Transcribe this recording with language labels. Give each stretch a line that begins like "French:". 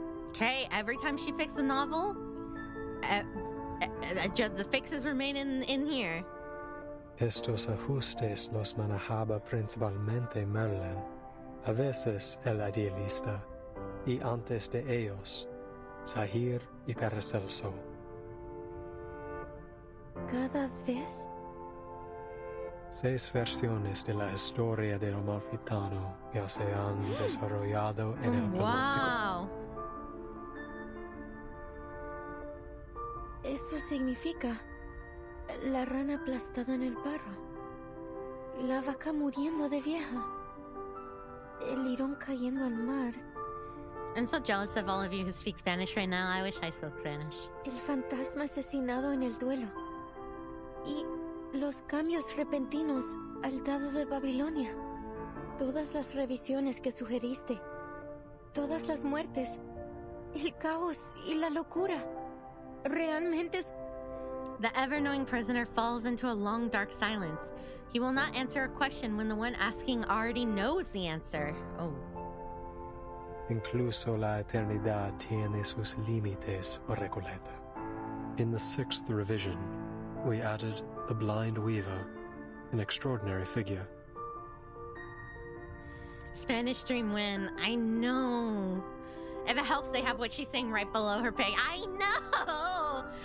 English: Okay, every time she fixed the novel, the fixes remain in here.
Spanish: Estos ajustes los manejaba principalmente Merlin, a veces el idealista, y antes de ellos, Zahir y Paracelso. ¿Cada vez? 6 versiones de la historia del Amalfitano ya se han desarrollado en el panóptico.
English: Wow.
Spanish: Eso significa la rana aplastada en el barro, la vaca muriendo de vieja, el lirón cayendo al mar.
English: I'm so jealous of all of you who speak Spanish right now. I wish I spoke Spanish.
Spanish: El fantasma asesinado en el duelo. Y los cambios repentinos al dado de Babilonia. Todas las revisiones que sugeriste. Todas las muertes. El caos y la locura. Realmente es...
English: The ever-knowing prisoner falls into a long, dark silence. He will not answer a question when the one asking already knows the answer. Oh.
Spanish: Incluso la eternidad tiene sus límites, Recoleta.
English: In the 6th revision, we added the blind weaver, an extraordinary figure. Spanish stream win. I know. If it helps, they have what she's saying right below her page. I know!